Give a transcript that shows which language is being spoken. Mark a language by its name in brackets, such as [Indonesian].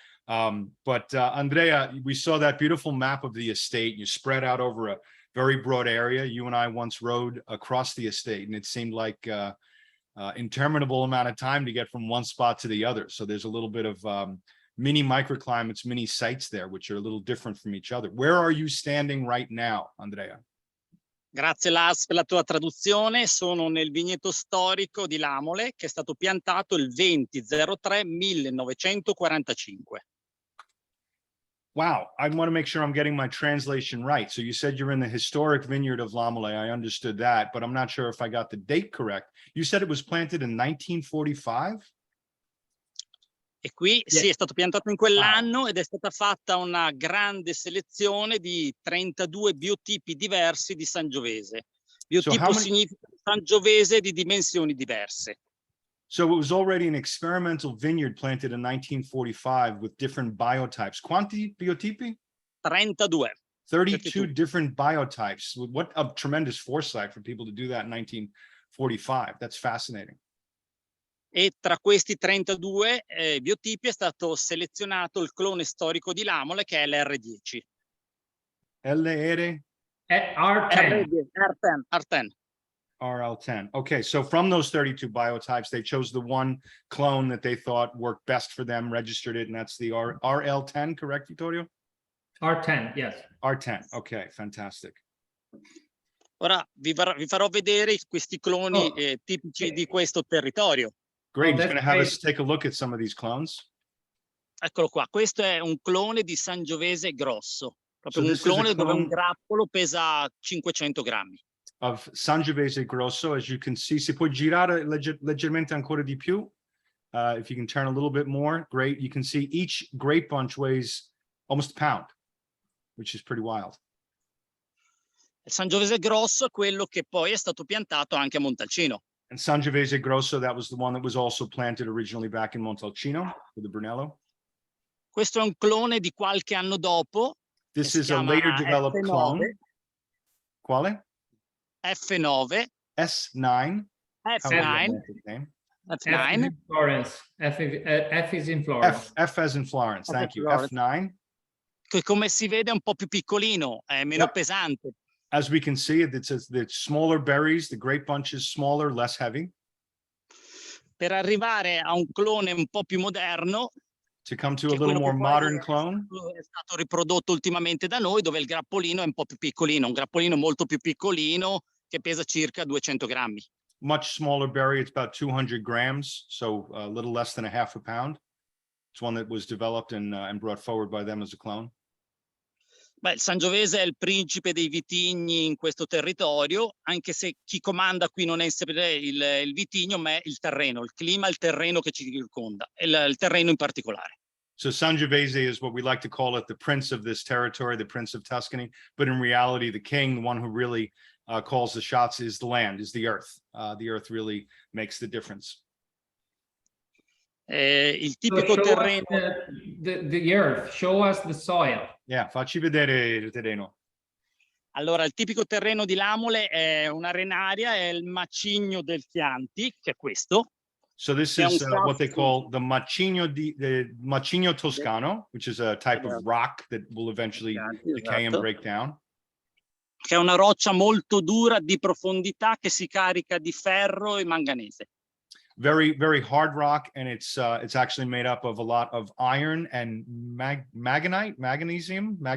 [English] But Andrea, we saw that beautiful map of the estate. You spread out over a very broad area. You and I once rode across the estate, and it seemed like interminable amount of time to get from one spot to the other. So there's a little bit of mini microclimates, mini sites there, which are a little different from each other. Where are you standing right now, Andrea? [Italian] Grazie Lars per la tua traduzione. Sono nel vigneto storico di Lamole, che è stato piantato il 20/03/1945. [English] Wow, I want to make sure I'm getting my translation right. So you said you're in the historic vineyard of Lamole. I understood that, but I'm not sure if I got the date correct. You said it was planted in 1945? [Italian] E qui sì, è stato piantato in quell'anno ed è stata fatta una grande selezione di 32 biotipi diversi di Sangiovese. Biotipo significa Sangiovese di dimensioni diverse. [English] So it was already an experimental vineyard planted in 1945 with different biotypes. [Italian] Quanti biotipi? 32. [English] 32 different biotypes. What a tremendous foresight for people to do that in 1945. That's fascinating. [Italian] E tra questi 32 biotipi è stato selezionato il clone storico di Lamole, che è l'R10. [English] R10? R10. RL10. Okay, so from those 32 biotypes, they chose the one clone that they thought worked best for them, registered it, and that's the RL10, correct, Vittorio? R10, yes. R10, okay, fantastic. [Italian] Ora vi farò vedere questi cloni tipici di questo territorio. [English] Great, he's going to have us take a look at some of these clones. [Italian] Eccolo qua, questo è un clone di Sangiovese grosso, proprio [English] So [Italian] un clone dove un grappolo pesa 500 grammi. [English] Of Sangiovese Grosso, as you can see. [Italian] Se puoi girare leggermente ancora di più, [English] if you can turn a little bit more, great. You can see each grape bunch weighs almost a pound, which is pretty wild. [Italian] Il Sangiovese grosso è quello che poi è stato piantato anche a Montalcino. [English] And Sangiovese Grosso, that was the one that was also planted originally back in Montalcino for the Brunello. [Italian] Questo è un clone di qualche anno dopo. [English] This is a later developed clone. [Italian] Quale? [English] F9. S9. F9. F9. Florence. F is in Florence. F as in Florence. Thank you. F9. [Italian] Che come si vede è un po' più piccolino, è meno pesante. [English] As we can see, it's smaller berries, the grape bunch is smaller, less heavy. [Italian] Per arrivare a un clone un po' più moderno, [English] to come to a little more modern clone. [Italian] È stato riprodotto ultimamente da noi, dove il grappolino è un po' più piccolino, un grappolino molto più piccolino che pesa circa 200 grammi. [English] Much smaller berry, it's about 200 grams, so a little less than a half a pound. It's one that was developed and brought forward by them as a clone. [Italian] Beh, il Sangiovese è il principe dei vitigni in questo territorio, anche se chi comanda qui non è sempre il vitigno, ma è il terreno, il clima, il terreno che ci circonda, il terreno in particolare. [English] So Sangiovese is what we like to call it, the prince of this territory, the prince of Tuscany, but in reality, the king, the one who really calls the shots, is the land, is the earth. The earth really makes the difference. [Italian] Il tipico terreno. [English] The earth, show us the soil. [Italian] Yeah, facci vedere il terreno. Allora, il tipico terreno di Lamole è un'arenaria, è il macigno del Chianti, che è questo. [English] So this is what they call the macigno toscano, which is a type of rock that will eventually decay and break down. [Italian] Che è una roccia molto dura di profondità che si carica di ferro e manganese. [English] Very, very hard rock, and it's actually made up of a lot of iron and magnesium.